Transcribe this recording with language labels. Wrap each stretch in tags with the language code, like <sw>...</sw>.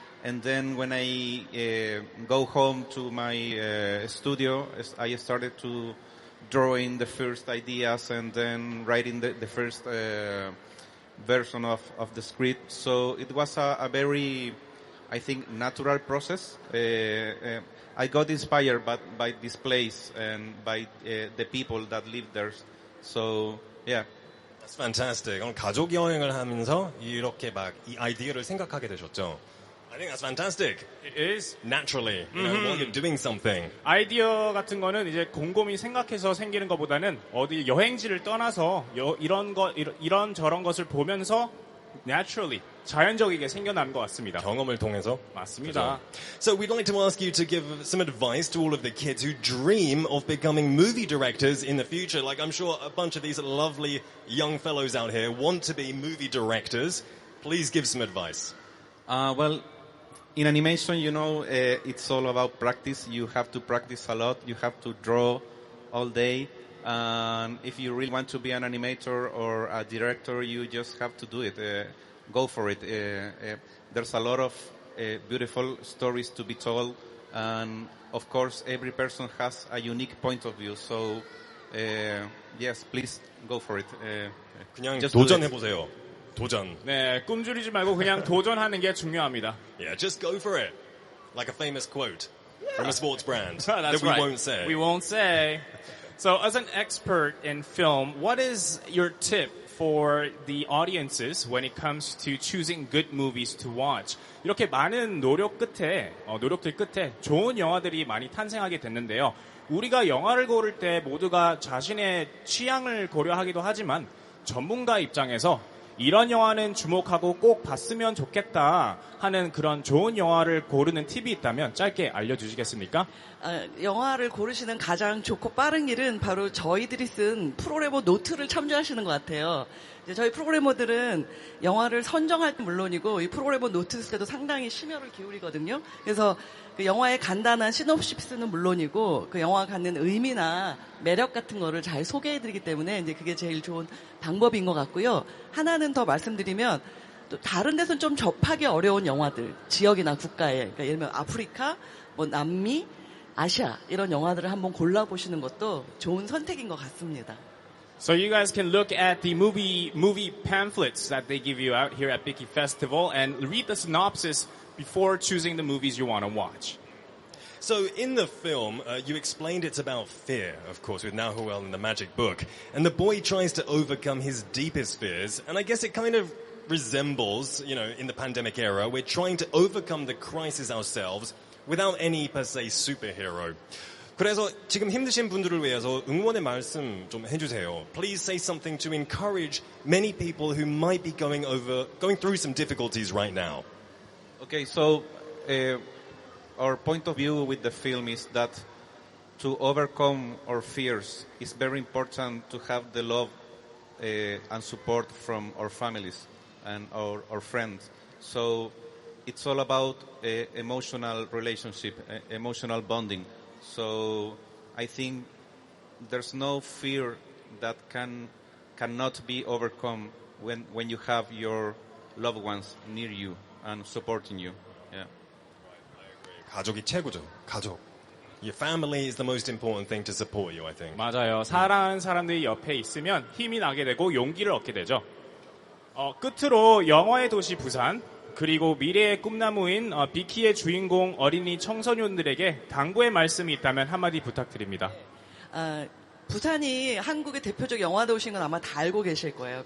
<en>And then when I go home to my studio, I started to drawing the first ideas and then writing the first version of the script. So it was a very, I think, natural process. I got inspired by this place and by the people that live there. So, yeah. That's fantastic.</en> <ko>가족 여행을 하면서 이렇게 막 이 아이디어를 생각하게 되셨죠?</ko> <en>I think that's fantastic. It is. Naturally, you know, while you're doing something.</en> <ko>아이디어 같은 거는 이제 곰곰이 생각해서 생기는 것보다는 어디 여행지를 떠나서 이런 저런 것을 보면서 naturally 자연적이게 생겨나는 것 같습니다. 경험을 통해서. 맞습니다.</ko> <en>So we'd like to ask you to give some advice to all of the kids who dream of becoming movie directors in the future. Like I'm sure a bunch of these lovely young fellows out here want to be movie directors. Please give some advice. Well, in animation, you know, it's all about practice. You have to practice a lot. You have to draw all day. And if you really want to be an animator or a director, you just have to do it. Go for it. There's a lot of beautiful stories to be told. And, of course, every person has a unique point of view. So, yes, please go for it.</en> <ko>그냥</ko> <en>just do it.</en> <ko>도전해보세요. 도전. 네, 꿈줄이지 말고 그냥 도전하는 게 중요합니다.</ko> <en>Yeah, just go for it. Like a famous quote from a sports brand That's that we right. won't say. We won't say. So as an expert in film, what is your tip for the audiences when it comes to choosing good movies to watch?</en> <ko>이렇게 많은 노력들 끝에 좋은 영화들이 많이 탄생하게 됐는데요. 우리가 영화를 고를 때 모두가 자신의 취향을 고려하기도 하지만 전문가 입장에서 이런 영화는 주목하고 꼭 봤으면 좋겠다 하는 그런 좋은 영화를 고르는 팁이 있다면 짧게 알려주시겠습니까? 영화를 고르시는 가장 좋고 빠른 길은 바로 저희들이 쓴 프로그래머 노트를 참조하시는 것 같아요. 이제 저희 프로그래머들은 영화를 선정할 때 물론이고 이 프로그래머 노트 쓸 때도 상당히 심혈을 기울이거든요. 그래서 그 영화의 간단한 시놉시스는 물론이고 그 영화가 갖는 의미나 매력 같은 거를 잘 소개해드리기 때문에 이제 그게 제일 좋은 방법인 것 같고요. 하나는 더 말씀드리면 또 다른 데서는 좀 접하기 어려운 영화들, 지역이나 국가에, 그러니까 예를 들면 아프리카, 뭐 남미, 아시아 이런 영화들을 한번 골라보시는 것도 좋은 선택인 것 같습니다.</ko> <en>So you guys can look at the movie pamphlets that they give you out here at BIKY Festival and read the synopsis before choosing the movies you want to watch. So in the film, you explained it's about fear, of course, with Nahuel and the magic book. And the boy tries to overcome his deepest fears. And I guess it kind of resembles, you know, in the pandemic era, we're trying to overcome the crisis ourselves without any, per se, superhero.</en> <ko>그래서 지금 힘드신 분들을 위해서 응원의 말씀 좀 해주세요.</ko> <en>Please say something to encourage many people who might be going through some difficulties right now. Okay, so our point of view with the film is that to overcome our fears, it's very important to have the love and support from our families and our friends. So it's all about emotional relationship, emotional bonding. So I think there's no fear that cannot be overcome when you have your loved ones near you and supporting you. Yeah.</en> <ko>가족이 최고죠. 가족.</ko> <en>Your family is the most important thing to support you, I think.</en> <ko>맞아요. 사랑하는 사람들이 옆에 있으면 힘이 나게 되고 용기를 얻게 되죠. 끝으로 영화의 도시 부산 그리고 미래의 꿈나무인 비키의 주인공 어린이 청소년들에게 당부의 말씀이 있다면 한마디 부탁드립니다. 부산이 한국의 대표적 영화 도시인 건 아마 다 알고 계실 거예요.</ko>